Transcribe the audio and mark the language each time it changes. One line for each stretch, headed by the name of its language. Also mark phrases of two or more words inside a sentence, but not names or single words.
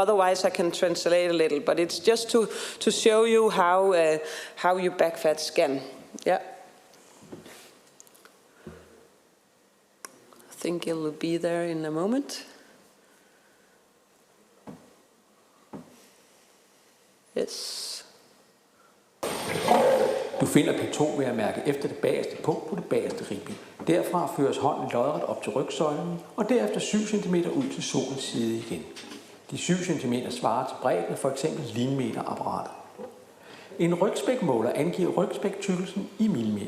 English: Otherwise, I can translate a little. But it's just to show you how you backfat scan. Yeah. I think it will be there in a moment. Yes.
Danish: Du finder P2 ved at mærke efter det bagerste punkt på det bagerste ribben. Derfra føres hånden lodret op til rygsøjlen, og derefter 7 cm ud til solens side igen. De 7 cm svarer til bredden af f.eks. linmeterapparatet. En rygspækmåler angiver rygspæktykkelsen i millimeter.